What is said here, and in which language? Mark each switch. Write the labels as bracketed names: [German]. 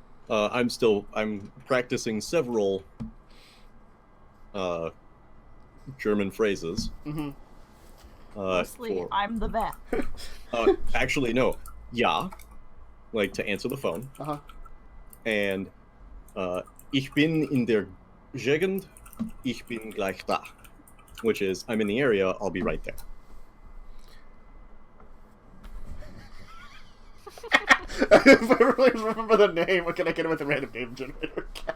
[English] I'm practicing several German phrases. Mm-hmm. Mostly, I'm the vet. Actually, no. Ja, like to answer the phone. Uh-huh. [German] And ich bin in der Gegend, ich bin gleich da. [English] Which is, I'm in the area, I'll be right there. If I really remember the name, what can I get it with a random name generator?